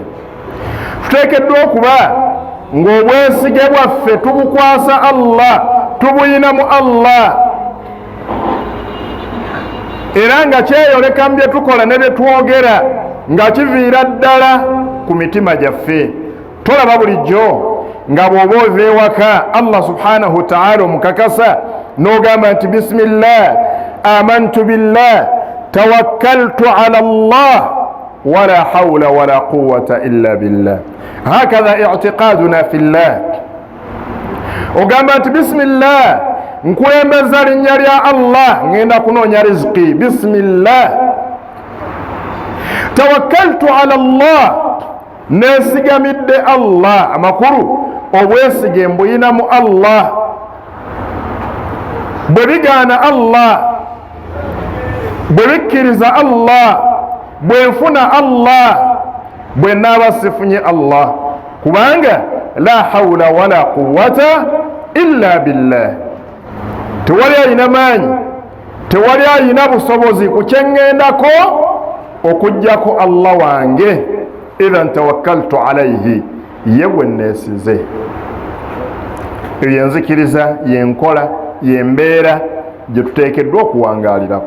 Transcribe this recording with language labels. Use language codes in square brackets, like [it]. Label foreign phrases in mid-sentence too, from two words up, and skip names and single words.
[lg] tuteekeddwa okuba ng'obwesige bwaffe tubukwasa Allah, tubuyina mu Allah, era nga kyeyoleka mu bye tukola ne bye twogera nga kiviira ddala ku mitima gyaffe. tolaba bulijjo nga bw'oba ova ewaka Allah [ar] سبحانه وتعالى [lg] omukakasa n'ogamba nti [ar] بسم الله آمنت بالله توكلت على الله ولا حول ولا قوة إلا بالله. هكذا اعتقادنا في الله. [lg] ogamba nti bismillah nkulembeza linnya lya Allah ngenda kunoonya riziki, bismillah. [ar] توكلت على الله, [lg] nesigamidde Allah. amakulu obwesige mbuyina mu Allah. bwe bigaana Allah, bwe bikkiriza Allah, bwe nfuna Allah, bwe naaba sifunye Allah, kubanga [ar] لا حول ولا قوة إلا بالله. [lg] tewali alina maanyi, tewali alina busobozi ku kyeŋŋendako okuggyako Allah wange. [ar] إذن توكلت عليه, [lg] ye gwe neesize. eyo yenzikiriza, yenkola, yembeera gye tuteekeddwa okuwangaalirako.